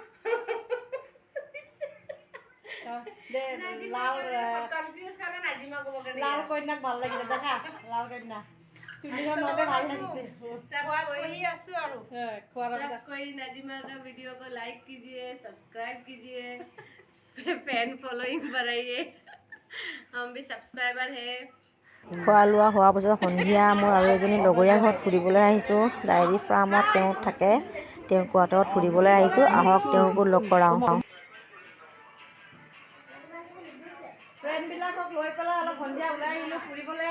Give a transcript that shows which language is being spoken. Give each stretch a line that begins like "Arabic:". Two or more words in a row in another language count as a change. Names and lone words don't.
Assamese: লাল কন্যাক ভাল লাগিছে দেখা। লাল কন্যা চুলিখন মতে ভাল লাগিছে। আছো আৰু
Hindi: कोई नाजिमा का वीडियो को लाइक कीजिए, सब्सक्राइब कीजिए,
English: fan following
Hindi: बढ़ाइए। हम भी सब्सक्राइबर है।
Assamese: খোৱা লোৱা হোৱাৰ পিছত সন্ধিয়া মোৰ আৰু এজনী লগৰীয়া ঘৰত ফুৰিবলৈ আহিছোঁ।
English: dairy farm
Assamese: তেওঁ থাকে। তেওঁৰ কোৱাৰ্টাৰত ফুৰিবলৈ আহিছোঁ। আহক তেওঁকো লগ কৰাওঁ। ফ্ৰেণ্ডবিলাকক লৈ পেলাই অলপ সন্ধিয়া ওলাই আহিলোঁ ফুৰিবলৈ।